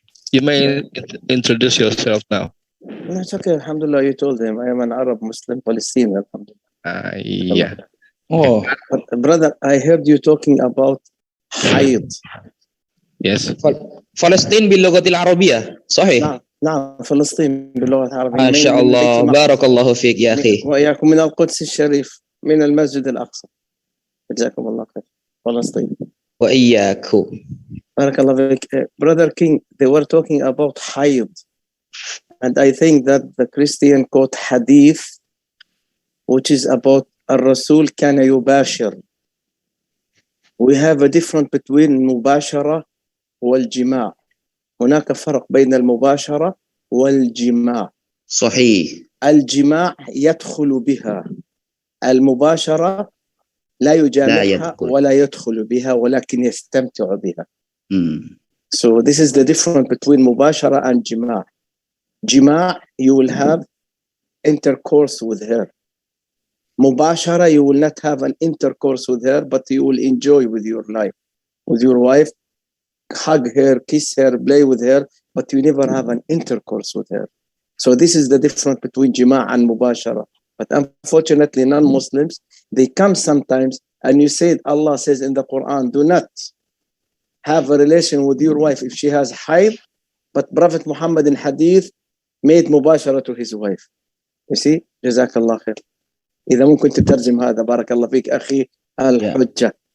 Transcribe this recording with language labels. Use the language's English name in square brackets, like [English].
[English] You may introduce yourself now. No, it's okay. Alhamdulillah, you told him I am an Arab Muslim Palestinian. Alhamdulillah. Yeah. Oh, brother, I heard you talking about haid. Yes. [Arabic] فلسطين باللغة العربية صحيح. نعم فلسطين باللغة العربية. ما شاء الله بارك الله فيك يا أخي. وإياكم من القدس الشريف من المسجد الأقصى. جزاكم الله خير. فلسطين. وإياكم. بارك الله فيك. [English] Brother King, they were talking about haid. And I think that the Christian quote hadith, which is about [Arabic] الرسول كان يباشر. [English] We have a difference between [Arabic] المباشرة والجماع. هناك فرق بين المباشرة والجماع. صحيح. الجماع يدخل بها. المباشرة لا يجامعها ولا يدخل بها ولكن يستمتع بها. [English] So this is the difference between مباشرة and جماع. جماع, you will have intercourse with her. Mubashara, you will not have an intercourse with her, but you will enjoy with your wife, hug her, kiss her, play with her, but you never have an intercourse with her. So this is the difference between Jima' and Mubashara. But unfortunately, non-Muslims, they come sometimes and you say, Allah says in the Quran, do not have a relation with your wife if she has haid, but Prophet Muhammad in hadith made mubashara to his wife. You see? Jazakallah khair. [Arabic] إذا ممكن تترجم هذا بارك الله فيك أخي الحجة.